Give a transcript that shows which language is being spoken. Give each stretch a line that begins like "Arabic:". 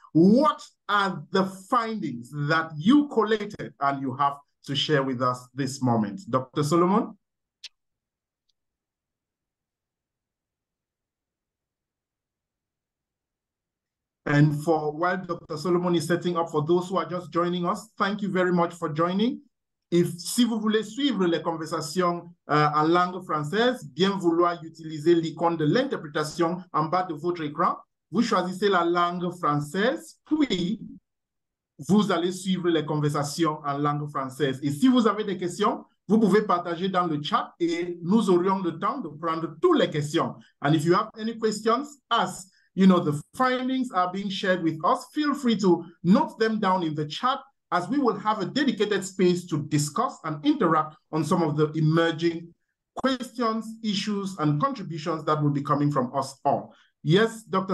English: What are the findings that you collated and you have to share with us this moment? Dr. Solomon? And while Dr. Solomon is setting up, for those who are just joining us, thank you very much for joining.
French: Si vous voulez suivre les conversations en langue française, bien vouloir utiliser l'icône de l'interprétation en bas de votre écran, vous choisissez la langue française, puis vous allez suivre les conversations en langue française. Et si vous avez des questions, vous pouvez partager dans le chat et nous aurions le temps de prendre toutes les questions.
English: And if you have any questions, as you know, the findings are being shared with us, feel free to note them down in the chat, as we will have a dedicated space to discuss and interact on some of the emerging questions, issues, and contributions that will be coming from us all. Yes, Dr.